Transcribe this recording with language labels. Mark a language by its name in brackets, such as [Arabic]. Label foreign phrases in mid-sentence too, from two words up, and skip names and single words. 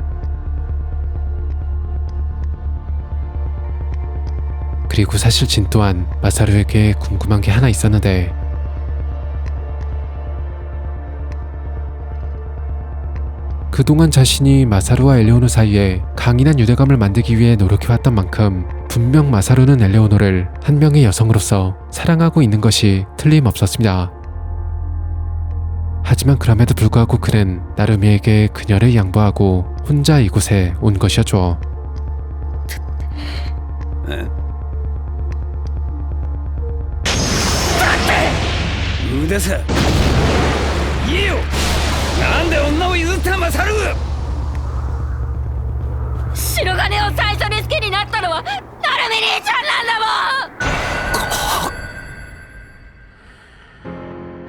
[Korean] 그리고 사실 진 또한 마사루에게 궁금한 게 하나 있었는데 그동안 자신이 마사루와 엘레오노 사이에 강인한 유대감을 만들기 위해 노력해왔던 만큼 분명 마사루는 엘레오노를 한 명의 여성으로서 사랑하고 있는 것이 틀림없었습니다. 하지만 그럼에도 불구하고 그는 나루미에게 그녀를 양보하고 혼자 이곳에 온 것이었죠. [Japanese] 無駄さ言えよなんで女を譲ったマサル白金を最初に好きになったのはナルミ兄ちゃんなんだもん。